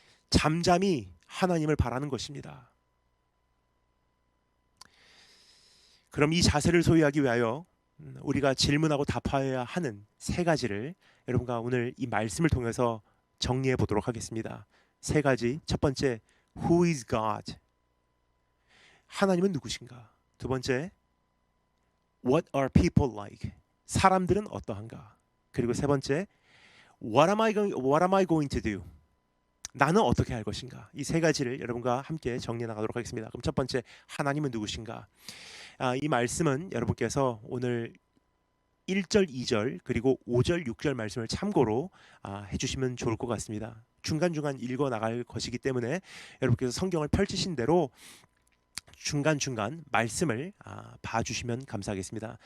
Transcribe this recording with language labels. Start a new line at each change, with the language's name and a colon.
Korean: 잠잠히 하나님을 바라는 것입니다. 그럼 이 자세를 소유하기 위하여 우리가 질문하고 답하여야 하는 세 가지를 여러분과 오늘 이 말씀을 통해서 정리해 보도록 하겠습니다. 세 가지. 첫 번째,
English: Who is God?
Korean: 하나님은 누구신가? 두 번째,
English: What are people like?
Korean: 사람들은 어떠한가? 그리고 세 번째,
English: What am I going to do?
Korean: 나는 어떻게 할 것인가? 이 세 가지를 여러분과 함께 정리해 나가도록 하겠습니다. 그럼 첫 번째, 하나님은 누구신가? 이 말씀은 여러분께서 오늘 1절, 2절 그리고 5절, 6절 말씀을 참고로 해주시면 좋을 것 같습니다. 중간중간 읽어 나갈 것이기 때문에 여러분께서 성경을 펼치신 대로 중간중간 말씀을 봐주시면 감사하겠습니다.